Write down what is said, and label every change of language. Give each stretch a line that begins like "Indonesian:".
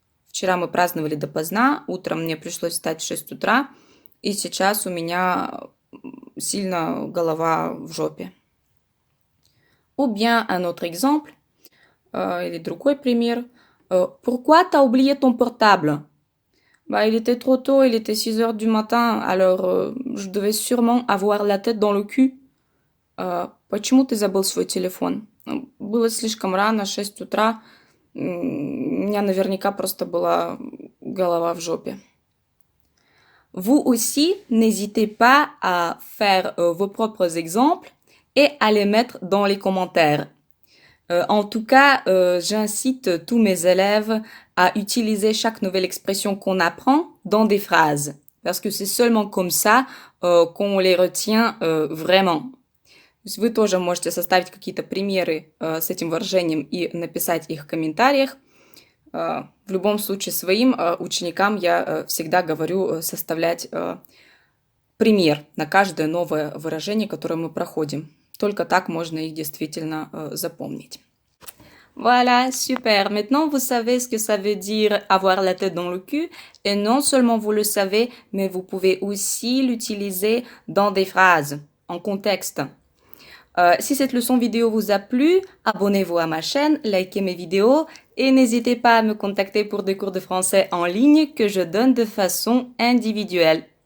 Russian: Вчера мы праздновали допоздна, утром мне пришлось встать в 6 утра, и сейчас у меня сильно голова в жопе.
French: Ou bien un autre exemple,
Russian: или другой пример.
French: Pourquoi t'as oublié ton portable? Il était trop tôt, il était 6 heures du matin, alors je devais sûrement avoir la tête dans le cul.
Russian: Почему ты забыл свой телефон? Было слишком рано, 6 утра. У меня наверняка просто была голова в жопе.
French: Vous aussi, n'hésitez pas à faire vos propres exemples et à les mettre dans les commentaires. En tout cas, j'incite tous mes élèves à utiliser chaque nouvelle expression qu'on apprend dans des phrases, parce que c'est seulement comme ça qu'on les retient vraiment.
Russian: То есть вы тоже можете составить какие-то примеры с этим выражением и написать их в комментариях. В любом случае, своим ученикам я всегда говорю составлять пример на каждое новое выражение, которое мы проходим. Только так можно их действительно запомнить.
French: Voilà, super. Maintenant, vous savez ce que ça veut dire avoir la tête dans le cul. Et non seulement vous le savez, mais vous pouvez aussi l'utiliser dans des phrases, en contexte. Si cette leçon vidéo vous a plu, abonnez-vous à ma chaîne, likez mes vidéos et n'hésitez pas à me contacter pour des cours de français en ligne que je donne de façon individuelle.